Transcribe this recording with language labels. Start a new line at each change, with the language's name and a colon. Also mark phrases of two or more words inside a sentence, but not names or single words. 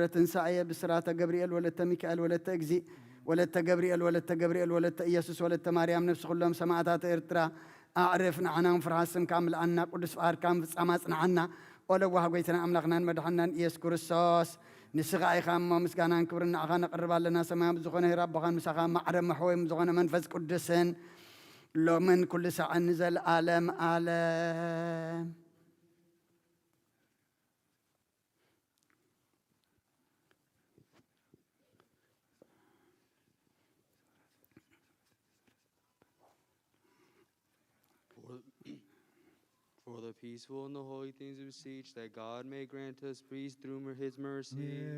Tigrinya: ትንሳኤ ብስራተ ገብርኤል ወለተ ሚካኤል ወለተ እግዚእ ወለተ ገብርኤል ወለተ ገብርኤል ወለተ ኢየሱስ ወለተ ማርያም ነፍሲ ኩሎም ሰማዕታት ኤርትራ ኣዕርፍ ንዓናን ፍርሃት ስምካ ምልኣና ቅዱስ ፍቓድካ ፍጻማ ጽንዓና ኦ ለዋህ ጎይትና ኣምላኽናን መድሓናን ኢየሱስ ክርስቶስ ንስኻ ኢኻ እሞ ምስጋናን ክብርን ንዓኻ ነቕርብ ኣለና ሰማያዊ ዝኾነ ሂራቦኻን ምሳኻ ማዕረ መሕወይም ዝኾነ መንፈስ ቅዱስን ሎምን ኩሉ ሰዓን ዘለኣለም ኣለም
English: For the peaceful and the holy things we beseech, that God may grant us peace through his mercy.